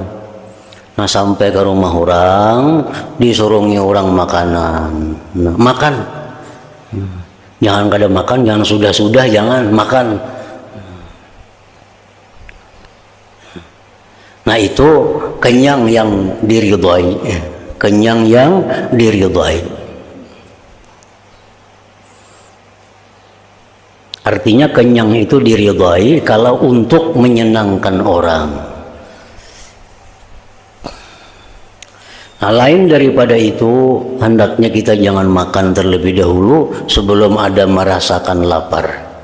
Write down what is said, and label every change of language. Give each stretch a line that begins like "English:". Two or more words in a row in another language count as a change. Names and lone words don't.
Indonesian: Nah, sampai ke rumah orang disuruhnya orang makanan.
Banjar: Nah, makan, jangan kada makan, jangan sudah jangan makan.
Indonesian: Nah, itu kenyang yang diridhai, kenyang yang diridhai. Artinya kenyang itu diridhai kalau untuk menyenangkan orang. Nah, lain daripada itu, hendaknya kita jangan makan terlebih dahulu sebelum ada merasakan lapar.